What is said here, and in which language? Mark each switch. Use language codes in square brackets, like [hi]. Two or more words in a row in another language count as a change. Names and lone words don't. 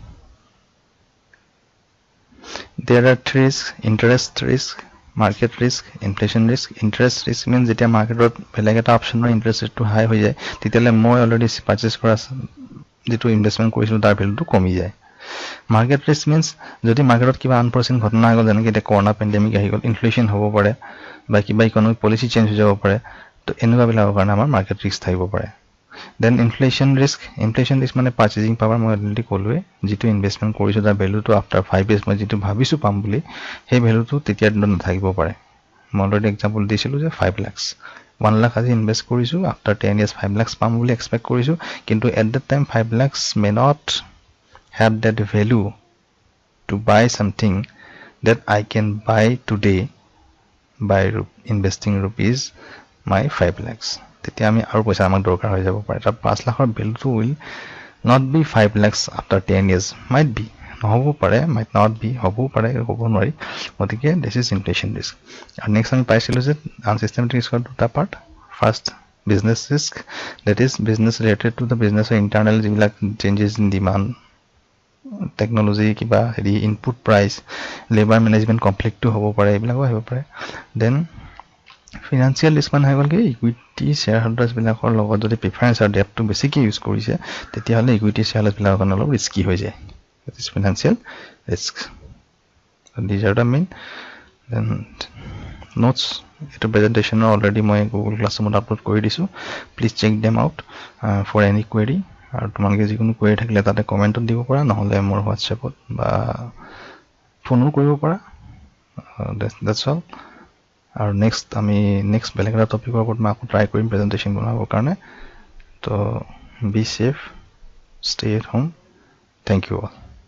[en] there are three risks interest risk market risk inflation risk interest risk means [as] যেতিয়া মার্কেটত বেলেগ এটা অপশনৰ [en] interest rate high [as] হৈ যায় তেতিয়ালে মই [en] already purchase [as] কৰা যেটো ইনভেষ্টমেন্ট কৰিছিলো তাৰ ভ্যালুটো কমি যায় [en] market risk means [as] যদি মার্কেটত কিবা আনফৰসিন ঘটনা হৈ গল যেনেকৈ এটা [en] corona pandemic [as] আহি গল ইনফ্লেশন হ'ব পাৰে বা কিবা [en] economic policy change [as] হৈ যাব পাৰে তো এনেকুৱা বিলাকৰ কাৰণে আমাৰ মার্কেট ৰিস্ক থাকিব পাৰে [en] then inflation risk [as] মানে [en] purchasing power [as] মই অলৰেডি ক'লোৱে যেটো ইনভেষ্টমেন্ট কৰিছো তাৰ ভ্যালুটো [en] after 5 years [as] মই যেটো ভাবিছো পাম বুলি সেই ভ্যালুটো তেতিয়া নাথাকিব পাৰে মই অলৰেডি এক্সাম্পল দিছিলো যে 5 লাখ 1 লাখ আজি ইনভেষ্ট কৰিছো আফটাৰ 10 years 5 লাখ পাম বুলি এক্সপেক্ট কৰিছো কিন্তু [en] at that time 5 lakhs may not have that value to buy something that I can buy today by investing rupees my 5 lakhs [as] তেতিয়া আমি আৰু পইচা আমাক দৰকাৰ হৈ যাব পাৰে তাৰ 5 লাখৰ ভ্যালুটো [en] will not be 5 lakhs after 10 years might [as] be নহব পাৰে [en] might not be [as] হ'ব পাৰে হ'ব নোৱাৰি গতিকে [en] this is inflation risk [as] আৰু নেক্সট আমি পাইছিলো যে unsystematic risk দুটা পাৰ্ট [en] first business risk that is business related to the business or internal [as] যিবিলাক [en] changes in demand technology [as] কিবা হেৰি [en] input price labor management conflict [as] to হ'ব পাৰে এইবিলাকো হ'ব পাৰে [en] then financial risk [as] মানে হৈ গল কি [en] equity shareholders [as] বিলাকৰ লগত যদি প্ৰিফাৰেন্স আৰু ডেপ্টটো বেছিকৈ ইউজ কৰিছে তেতিয়া হলে [en] equity shareholders [as] বিলাকৰ কাৰণে অলপ ৰিস্কি হৈ যায় [en] that is financial risk so these are the main then notes [as] এটা [en] presentation already [as] মই Google Classroom আপলোড কৰি দিছো [en] please check them out for any query [as] আৰু তোমালোকে যিকোনো query থাকিলে তাতে কমেন্টত দিব পাৰা নহলে মোৰ WhatsAppত বা ফোনো কৰিব পাৰা [en] that's all [as] আৰু নেক্সট বেলেগ এটা টপিকৰ ওপৰত মই আকৌ ট্ৰাই কৰিম প্ৰেজেন্টেশন বনাবৰ কাৰণে তো [en] be safe stay at home thank you all